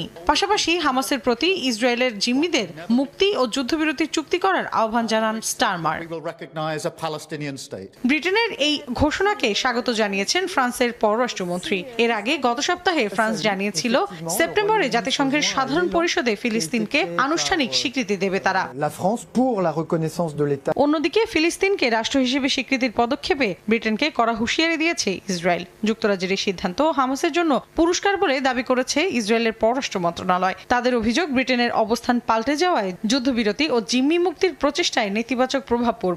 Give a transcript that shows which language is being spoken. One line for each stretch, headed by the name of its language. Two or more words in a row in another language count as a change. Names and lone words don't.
Bangla: পাশাপাশি হামাসের প্রতি ইসরায়েলের জিম্মিদের মুক্তি ও যুদ্ধবিরতির চুক্তি করার আহ্বান জানান স্টারমার। ব্রিটেনের এই ঘোষণাকে স্বাগত জানিয়েছেন ফ্রান্সের পররাষ্ট্রমন্ত্রী। এর আগে গত সপ্তাহে ফ্রান্স জানিয়েছিল সেপ্টেম্বরে জাতিসংঘের সাধারণ পরিষদে ফিলিস্তিনকে আনুষ্ঠানিক স্বীকৃতি দেবে দেবে তারা।
French: La France pour la reconnaissance de l'État.
Bangla: অন্যদিকে ফিলিস্তিনকে রাষ্ট্র হিসেবে স্বীকৃতির পদক্ষেপে ব্রিটেনকে কড়া হুঁশিয়ারি দিয়েছে ইসরায়েল। যুক্তরাজ্যের এই সিদ্ধান্ত হামাসের জন্য পুরস্কার বলে দাবি করেছে ইসরায়েলের পররাষ্ট্র মন্ত্রণালয়। তাদের অভিযোগ, ব্রিটেনের অবস্থান পাল্টে যাওয়ায় যুদ্ধবিরতি ও জিম্মি মুক্তির প্রচেষ্টায় নেতিবাচক প্রভাব পড়বে।